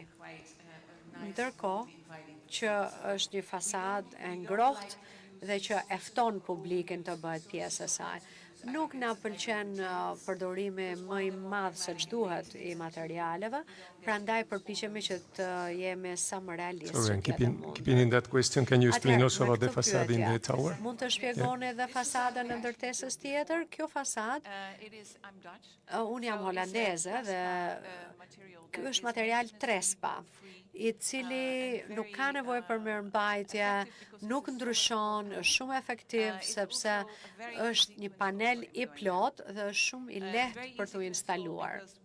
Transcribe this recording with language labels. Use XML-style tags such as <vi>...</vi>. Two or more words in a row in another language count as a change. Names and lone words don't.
<sq>Ndërkohë që është një fasadë e ngrohtë dhe që e fton publikin të bëhet pjesë e saj. Nuk na pëlqen përdorimi më i madh se ç'duhet i materialeve, prandaj përpiqemi që të jemi sa më realistë.</sq> <en>Sorry, keeping in that question, can you explain also about the facade in the tower?</en> <sq>Mund të shpjegoni edhe fasadën e ndërtesës tjetër? Kjo fasadë, unë jam holandeze dhe ky është material Trespa, i cili nuk ka nevojë për mirëmbajtje, nuk ndryshon, është shumë efektiv sepse është një panel i plot dhe është shumë i lehtë për t'u instaluar.</sq>